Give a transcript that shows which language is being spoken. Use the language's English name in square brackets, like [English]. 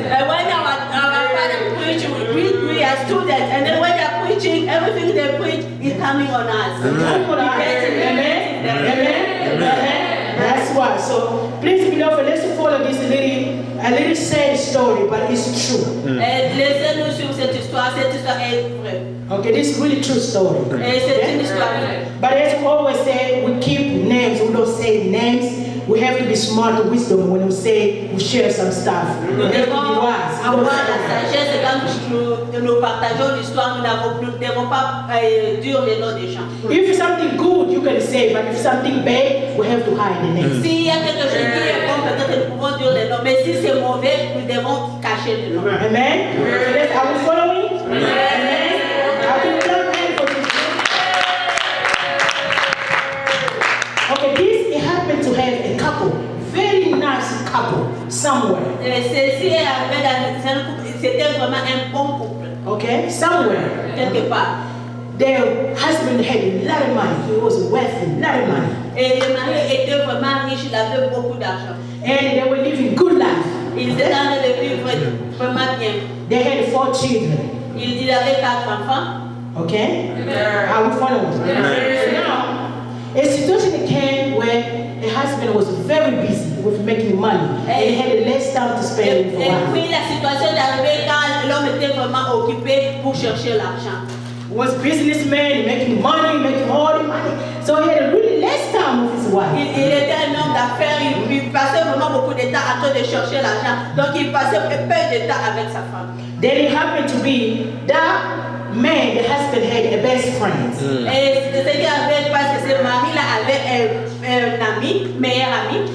[English] When our father preach, we are students, and then when they are preaching, everything they preach is coming on us. Amen. Amen. That's why. So please, beloved, let's follow this a little sad story, but it's true. [French] Laissez-nous sur cette histoire est vraie. [English] Okay, this is really true story. [French] Et c'est une histoire vraie. [English] But as we always say, we keep names. We don't say names. We have to be smart with wisdom when we say we share some stuff. [French] Nous devons avoir la sagesse quand nous partageons l'histoire. Nous ne devons pas dire les noms des gens. [English] If something good, you can say, but if something bad, we have to hide the name. [French] S'il y a quelque chose qui est bon, peut-être nous pouvons dire les noms. Mais si c'est mauvais, nous devons cacher les noms. [English] Amen. So are we following? Amen. Are we following for this? Okay, this it happened to have a couple, very nice couple somewhere. [French] Ceci est arrivé dans un couple. C'était vraiment un bon couple. [English] Okay, somewhere. [French] Quelque part. [English] Their husband had a lot of money. He was wealthy, a lot of money. [French] Et le mari était vraiment riche, il avait beaucoup d'argent. [English] And they were living good life. [French] Ils étaient en train de vivre vraiment bien. [English] They had 4 children. [French] Il avait 4 enfants. [English] Okay? Are we following? So now, a situation came where the husband was very busy with making money. And he had less time to spend for [French] Et [English] wife. [French] puis la situation est arrivée quand l'homme était vraiment occupé pour chercher l'argent. [English] He was a businessman, making money, making all the money. So he had really less time with his wife. [French] Il était un homme d'affaires, il passait vraiment beaucoup de temps en train de chercher l'argent. Donc il passait peu de temps avec sa femme. [English] Then it happened to be that man, the husband, had a best friend. [French] Et c'est ce qui avait parce que ce mari-là avait un ami, meilleur ami.